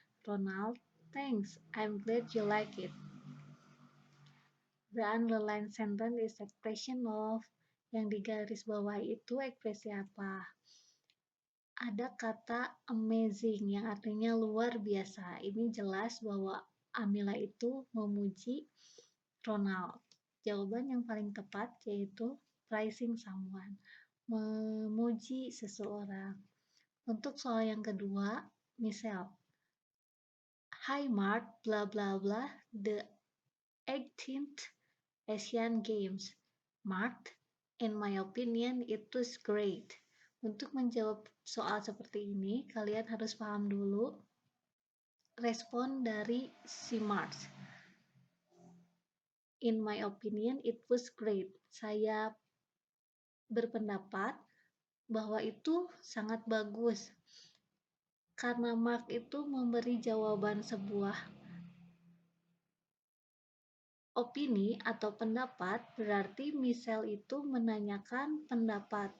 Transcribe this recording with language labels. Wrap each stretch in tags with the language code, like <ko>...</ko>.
<en>Ronald, thanks, I'm glad you like it. The underlined sentence is expression of.</en> <id>Yang digaris bawah itu ekspresi apa? Ada kata amazing yang artinya luar biasa. Ini jelas bahwa Amila itu memuji Ronald. Jawaban yang paling tepat yaitu</id> <en>praising someone,</en> <id>memuji seseorang. Untuk soal yang kedua, misal,</id> <en>Hi Mark, blah blah blah, the 18th Asian Games. Mark, in my opinion, it was great.</en> <id>Untuk menjawab soal seperti ini, kalian harus paham dulu respon dari si Mark.</id> <en>In my opinion, it was great.</en> <id>Saya berpendapat bahwa itu sangat bagus. Karena Mark itu memberi jawaban sebuah opini atau pendapat, berarti Michelle itu menanyakan pendapat.</id>